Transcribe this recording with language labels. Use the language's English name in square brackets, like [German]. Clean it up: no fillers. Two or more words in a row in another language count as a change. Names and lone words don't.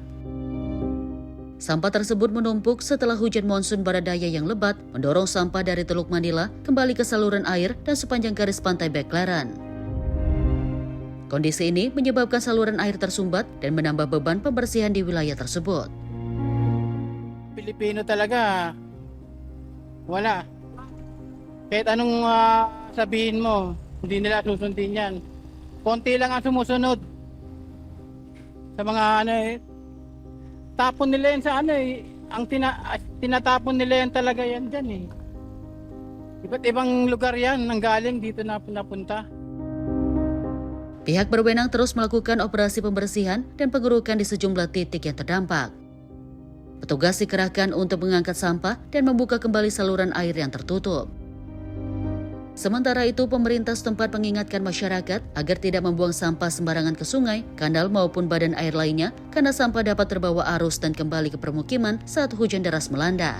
[Indonesian] Sampah tersebut menumpuk setelah hujan monsun barat daya yang lebat mendorong sampah dari Teluk Manila kembali ke saluran air dan sepanjang garis pantai Baklaran. Kondisi ini menyebabkan saluran air tersumbat dan menambah beban pembersihan di wilayah tersebut. [Filipino] Pilipino talaga, wala. Kahit anong sabihin mo, hindi nila susundin yan. Konti lang ang sumusunod sa mga tapon nila yan sa ang tinatapon nila yan talaga yan dyan Iba't ibang lugar yan, nanggaling dito na napunta. [Indonesian] Pihak berwenang terus melakukan operasi pembersihan dan pengerukan di sejumlah titik yang terdampak. Petugas dikerahkan untuk mengangkat sampah dan membuka kembali saluran air yang tertutup. Sementara itu, pemerintah setempat mengingatkan masyarakat agar tidak membuang sampah sembarangan ke sungai, kanal maupun badan air lainnya karena sampah dapat terbawa arus dan kembali ke permukiman saat hujan deras melanda.